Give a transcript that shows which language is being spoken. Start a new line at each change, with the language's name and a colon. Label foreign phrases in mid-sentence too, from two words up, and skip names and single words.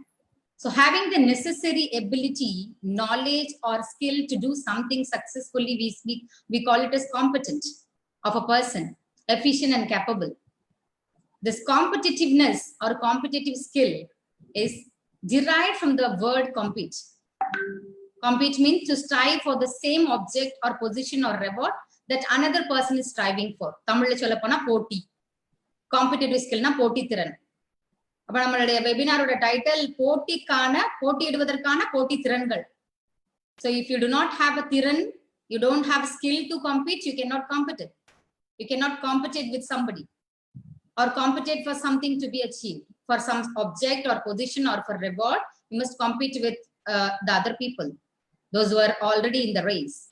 English: So having the necessary ability, knowledge, or skill to do something successfully, we call it as competent of a person, efficient and capable. This competitiveness or competitive skill is derived from the word compete. Compete means to strive for the same object or position or reward that another person is striving for.
Tamil: தமிழ் சொல்லப்போனா போட்டி.
English: Competitive skill
Tamil: னா போட்டி திறன். அப்ப நம்மளுடைய
English: webinar title
Tamil: போட்டியிடுவதற்கான போட்டி திறன்கள்.
English: So if you do not have a திறன், you don't have skill to compete, you cannot compete. You cannot compete with somebody or compete for something to be achieved, for some object or position or for reward You must compete with the other people, those who are already in the race.